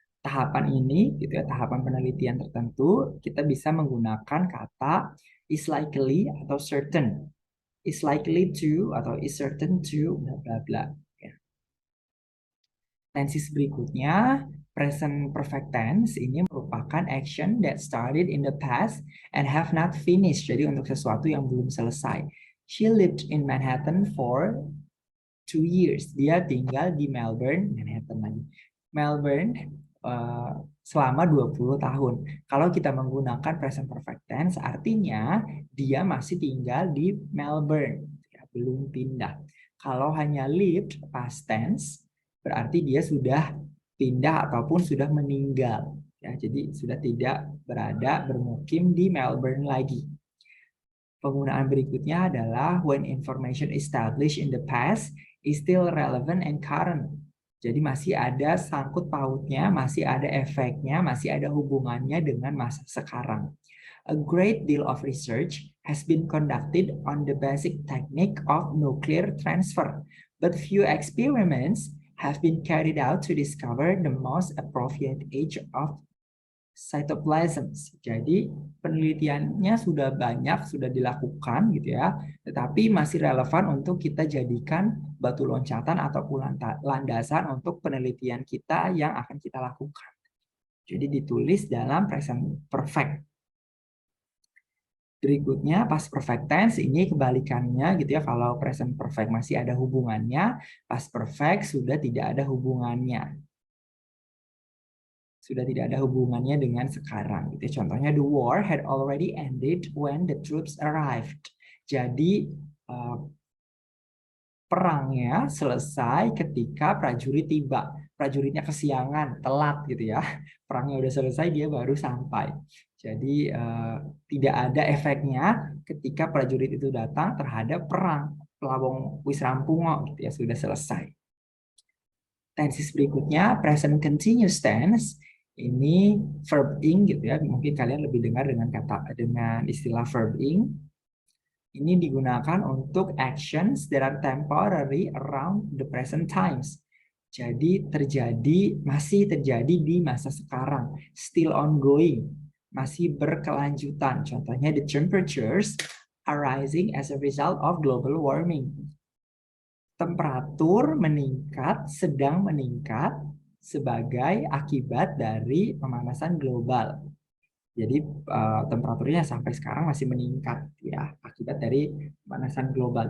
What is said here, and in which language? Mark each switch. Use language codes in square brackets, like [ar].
[id] tahapan ini, gitu ya, tahapan penelitian tertentu, kita bisa menggunakan kata is likely atau certain, is likely to atau is certain to, bla bla bla. Ya. Tenses berikutnya, present perfect tense ini merupakan [en] action that started in the past and have not finished. [id] Jadi untuk sesuatu yang belum selesai. [en] She lived in Manhattan for 2 years. [id] Dia tinggal di Melbourne, Manhattan lagi. Melbourne selama 20 tahun. Kalau kita menggunakan present perfect tense, artinya dia masih tinggal di Melbourne, ya, belum pindah. Kalau hanya lived past tense, berarti dia sudah pindah ataupun sudah meninggal. Ya, jadi sudah tidak bermukim di Melbourne lagi. Penggunaan berikutnya adalah [en] when information established in the past is still relevant and current. [id] Jadi masih ada sangkut pautnya, masih ada efeknya, masih ada hubungannya dengan masa sekarang. [en] A great deal of research has been conducted on the basic technique of nuclear transfer, but few experiments have been carried out to discover the most appropriate age of cytoplasm. [id] Jadi penelitiannya sudah banyak, sudah dilakukan gitu ya, tetapi masih relevan untuk kita jadikan batu loncatan ataupun landasan untuk penelitian kita yang akan kita lakukan. Jadi ditulis dalam present perfect. Berikutnya past perfect tense ini kebalikannya gitu ya. Kalau present perfect masih ada hubungannya, past perfect sudah tidak ada hubungannya. Sudah tidak ada hubungannya dengan sekarang. Gitu. [en] Contohnya, the war had already ended when the troops arrived. [id] Jadi perangnya selesai ketika prajurit tiba. Prajuritnya kesiangan, telat gitu ya. Perangnya udah selesai, dia baru sampai. Jadi tidak ada efeknya ketika prajurit itu datang terhadap perang. [jv] Pelawong wis rampungo [id] gitu ya, sudah selesai. Tenses berikutnya, present continuous tense. Ini verb ing gitu ya. Mungkin kalian lebih dengar dengan istilah verb ing. Ini digunakan untuk [en] actions that are temporary around the present times. [id] Jadi masih terjadi di masa sekarang, [en] still ongoing, [id] masih berkelanjutan. [en] Contohnya, the temperatures are rising as a result of global warming. [id] Temperatur meningkat, sedang meningkat sebagai akibat dari pemanasan global. Jadi temperaturnya sampai sekarang masih meningkat ya akibat dari pemanasan global.